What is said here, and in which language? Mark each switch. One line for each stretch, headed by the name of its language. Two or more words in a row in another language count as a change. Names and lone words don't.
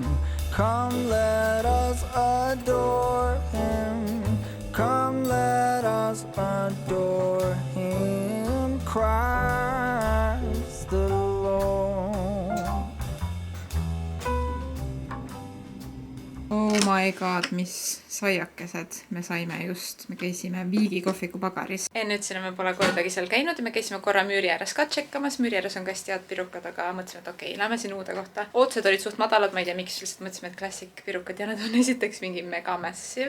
English: Come, let us adore him. Come, let us adore him. Christ the Lord. Oh my god,
Estonian: mis saiakesed me saime just. Me käisime Viigi kohviku pagaris. Enne ütlesin, me pole kordagi seal käinud ja me käisime korra Müüri ääres ka tšekkamas. Müüri ääres on ka hästi head pirukad, aga mõtlesime, et okei, lähme siin uude kohta. Ootused olid suht madalad, ma ei tea miks, lihtsalt mõtlesime, et klassik pirukad ja need on esiteks mingi mega massive.